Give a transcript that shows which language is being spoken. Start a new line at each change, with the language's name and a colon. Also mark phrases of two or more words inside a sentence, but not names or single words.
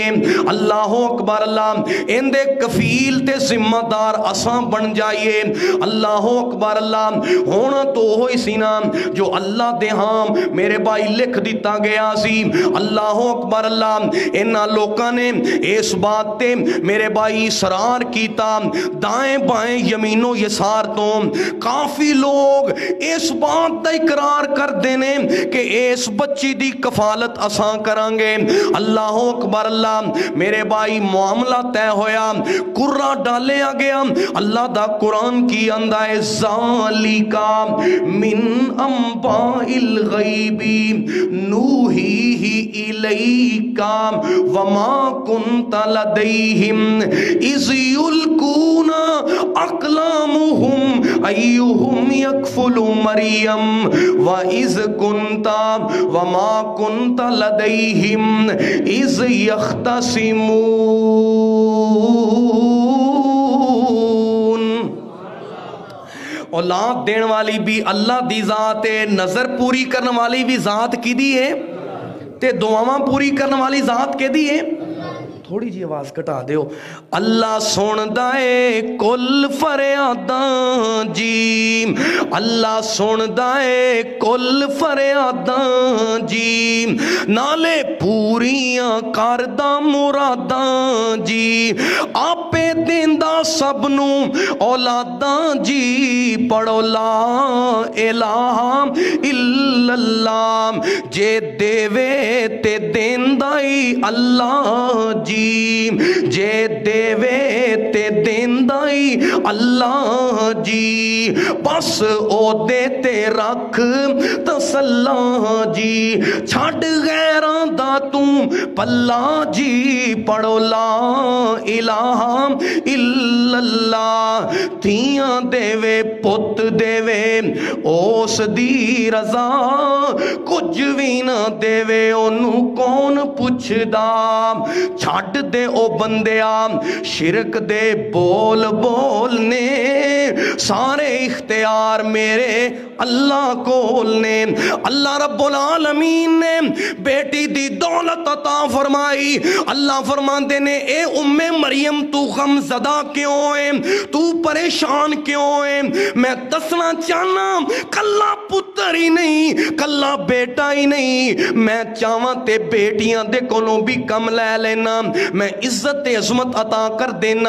Arabic: الله أكبر الله,
Punjabi: ایندے کفیل تے ذمہ دار اساں بن جائیے.
Arabic: الله أكبر الله,
Punjabi: ہونا تو ہوئی سی نا جو اللہ دے ہاں میرے بھائی لکھ دتا گیا سی.
Arabic: الله أكبر الله,
Punjabi: انہاں لوکاں نے اس بات تے میرے بھائی اصرار کیتا, دائیں بائیں یمین و یسار توں کافی لوگ اس بات کا اقرار کرتے نے کہ اس بچی دی کفالت اساں کراں گے.
Arabic: الله أكبر الله,
Punjabi: میرے بھائی معاملہ طے ہویا، قرعہ ڈالیا گیا. اللہ دا قرآن کی آندا ہے,
Arabic: ज़ालिका من أنباء الغيب نوحيه إليك وما كنت لديهم إذ يلقون أقلامهم أيهم يكفل مريم وإذ كنت وما كنت لديهم إذ يختصمون.
Punjabi: اولاد دینے والی بھی اللہ دی ذات ہے، نذر پوری کرنے والی بھی ذات کیہدی ہے، تے دعاواں پوری کرنے والی ذات کیہدی ہے. تھوڑی جی آواز گھٹا دیو. اللہ سندا ہے کل فریاداں جی، اللہ سندا ہے کل فریاداں جی، نالے پوریاں کردا مراداں جی، آپے دیندا سبنوں اولاداں جی.
Arabic: पढ़ो لا إله إلا الله,
Punjabi: جے دیوے تے دیندا ہی اللہ جی، جے دیوے تے دیندا ہی اللہ جی، بس اوہدے تے رکھ تسلا جی، چھڈ غیراں دا توں پلا جی.
Arabic: पढ़ो لا إله إلا الله,
Punjabi: تھیاں دیوے پت دیوے اس دی رضا، کچھ بھی نا دیوے اوہنوں کون پچھدا. چھڈ دے او بندیا شرک دے بول بولنے، سارے اختیار میرے اللہ کول نے. اللہ رب العالمین نے بیٹی دی دولت عطا فرمائی. اللہ فرماتے نے، اے امِ مریم تو غمزدہ کیوں ہے، تو پریشان کیوں ہے? میں دسنا چاہنا، کلا پتر ہی نہیں، کلا بیٹا ہی نہیں، میں چاہواں تے بیٹیاں دے کولوں بھی کم لے لینا، میں عزت عظمت عطا کر دینا.